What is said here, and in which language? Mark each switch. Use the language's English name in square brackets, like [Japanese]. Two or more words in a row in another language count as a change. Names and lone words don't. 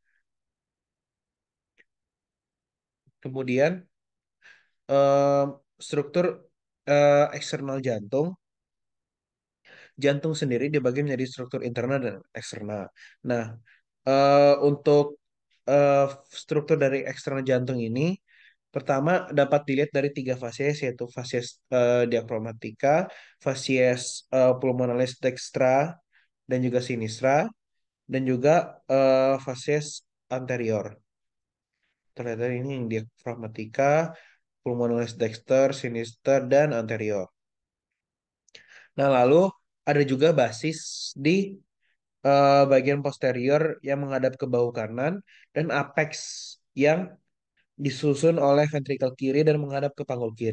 [Indonesian] Kemudian eh, struktur eksternal jantung. Jantung sendiri dibagi menjadi struktur internal dan eksternal. Nah, untuk eh, struktur dari eksternal jantung ini, pertama dapat dilihat dari tiga fasies, yaitu fasies diafragmatika, fasies [Latin] pulmonalis dextra [Indonesian] dan juga sinistra, dan juga fasies anterior. Terlihat dari ini yang diafragmatika, [Latin] pulmonalis dexter, [Indonesian] sinister, dan anterior. Nah, lalu ada juga basis di bagian posterior yang menghadap ke bahu kanan dan apex yang disusun oleh ventrikel kiri dan menghadap ke panggul kiri.